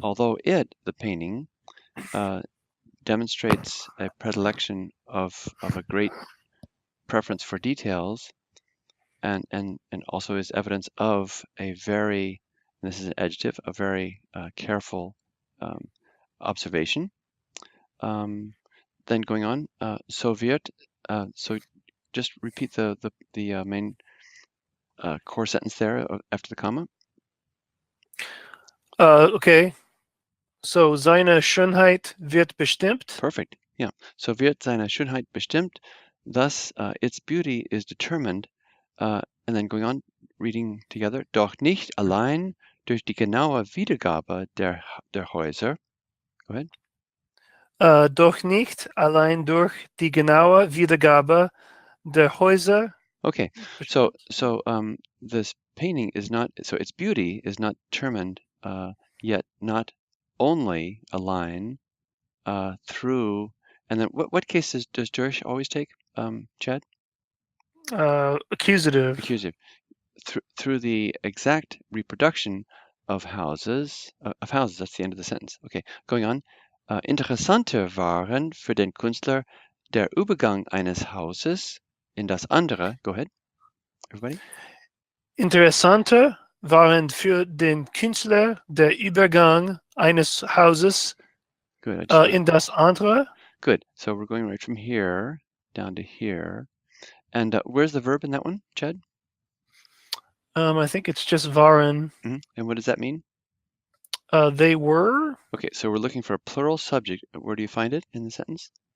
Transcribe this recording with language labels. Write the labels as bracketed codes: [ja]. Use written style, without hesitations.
[en] although the painting, demonstrates a predilection of a great preference for details, and also is evidence of a very, and this is an adjective, a very careful observation. Then going on, so wird, so just repeat the main core sentence there after the comma. Okay. [de] So seine Schönheit wird bestimmt. [en] Perfect. Yeah. [de] So wird seine Schönheit bestimmt. [en] Thus, its beauty is determined. And then going on, reading together. [de] Doch nicht allein durch die genaue Wiedergabe der Häuser. [en] Go ahead. [de] Doch nicht allein durch die genaue Wiedergabe der Häuser. [en] Okay. So this painting is not, so its beauty is not determined yet, not only a line through, and then what cases does durch always take, Chad? Accusative. Accusative. Through the exact reproduction of houses, that's the end of the sentence. Okay, going on. [de] Interessanter waren für den Künstler der Übergang eines Hauses in das andere. [en] Go ahead, everybody. [de] Interessanter waren für den Künstler der Übergang eines Hauses [en] Good. [de] in das andere. [en] Good. So we're going right from here down to here. And where's the verb in that one, Chad? I think it's just waren. Mm-hmm. And what does that mean? They were. Okay, so we're looking for a plural subject. Where do you find it in the sentence?